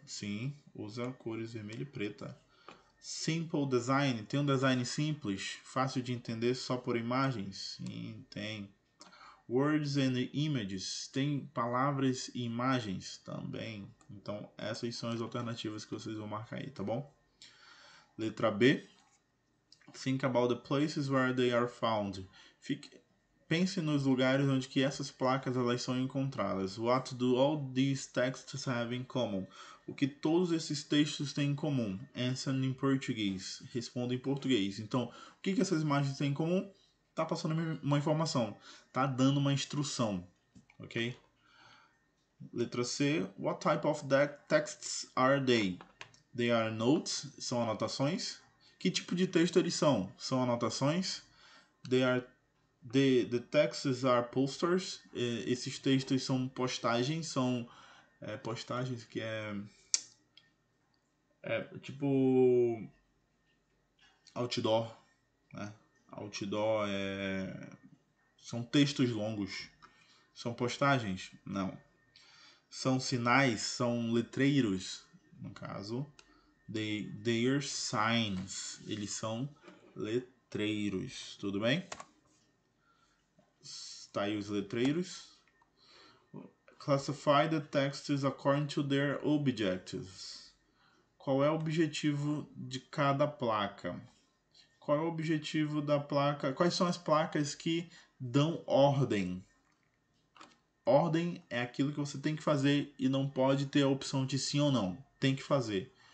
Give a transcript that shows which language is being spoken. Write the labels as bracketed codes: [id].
[pt] Sim, usa cores vermelha e preta. [en] Simple design, [pt] tem um design simples, fácil de entender só por imagens? Sim, tem. [en] Words and images, [pt] tem palavras e imagens? Também. Então, essas são as alternativas que vocês vão marcar aí, tá bom? Letra B. [en] Think about the places where they are found. [pt] Pense nos lugares onde que essas placas elas são encontradas. [en] What do all these texts have in common? [pt] O que todos esses textos têm em comum? Answer em português. Responda em português. Então, o que essas imagens têm em comum? Tá passando uma informação. Tá dando uma instrução. Ok? Letra C. [en] What type of texts are they? They are notes. [pt] São anotações. Que tipo de texto eles são? São anotações. [en] The texts are posters. [pt] Esses textos são postagens, são postagens que é tipo outdoor, né? Outdoor são textos longos. São postagens? Não. São sinais, são letreiros, no caso. [en] They are signs. [pt] Eles são letreiros, tudo bem? Tá aí os letreiros. [en] Classify the texts according to their objectives. [pt] Qual é o objetivo de cada placa? Qual é o objetivo da placa? Quais são as placas que dão ordem? Ordem é aquilo que você tem que fazer e não pode ter a opção de sim ou não. Tem que fazer.